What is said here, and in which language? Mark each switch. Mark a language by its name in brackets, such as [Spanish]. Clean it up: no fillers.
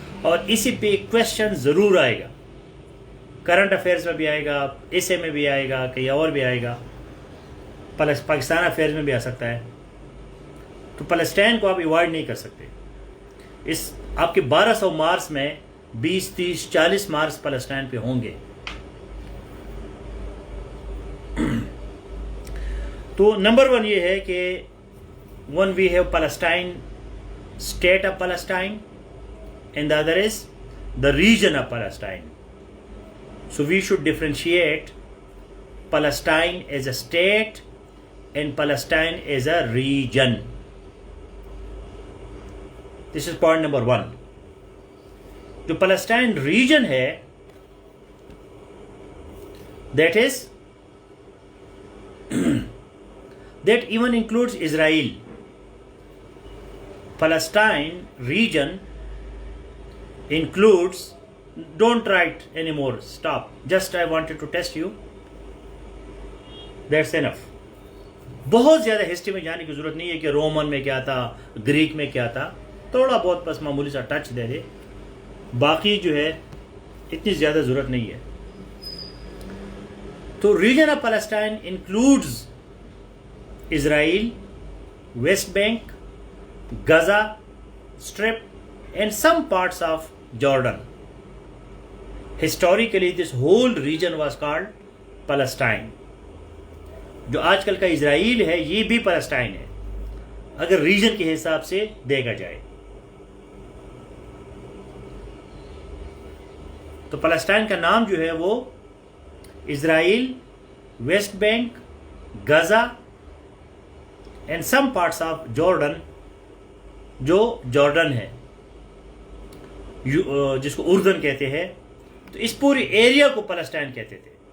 [Urdu] اور اسی پہ کویشچن ضرور آئے گا, کرنٹ افیئرس میں بھی آئے گا, ایسے میں بھی آئے گا, کہیں اور بھی آئے گا, پاکستان افیئرس میں بھی آ سکتا ہے. تو پلسٹائن کو آپ ایوائڈ نہیں کر سکتے. اس آپ کے 1200 مارکس میں 20, 30, 40 مارکس پلسٹائن پہ ہوں گے. تو نمبر 1 یہ ہے کہ [English] one we have Palestine, state of Palestine, and the other is the region of Palestine. So we should differentiate Palestine as a state and Palestine as a region. This is point number 1. [Urdu] جو Palestine region ہے [English] that even includes [Urdu] Israel. [English] Palestine region includes, don't write anymore, stop, just I wanted to test you, that's enough. [Urdu] بہت زیادہ history میں جانے کی ضرورت نہیں ہے کہ رومن میں کیا تھا, گریک میں کیا تھا, تھوڑا بہت بس معمولی سا ٹچ دے دے, باقی جو ہے اتنی زیادہ ضرورت نہیں ہے. [English] تو region of Palestine includes Israel, West Bank, Gaza Strip and some parts of Jordan. Historically this whole region was called Palestine. [Urdu] جو آج کل کا اسرائیل ہے یہ بھی پیلسٹائن ہے اگر ریجن کے حساب سے دیکھا جائے. تو پیلسٹائن کا نام جو ہے وہ اسرائیل, waste bank, Gaza [English] and some parts of Jordan, [Urdu] جو جارڈن ہے جس کو اردن کہتے ہیں, تو اس پوری ایریا کو پیلسٹائن کہتے تھے.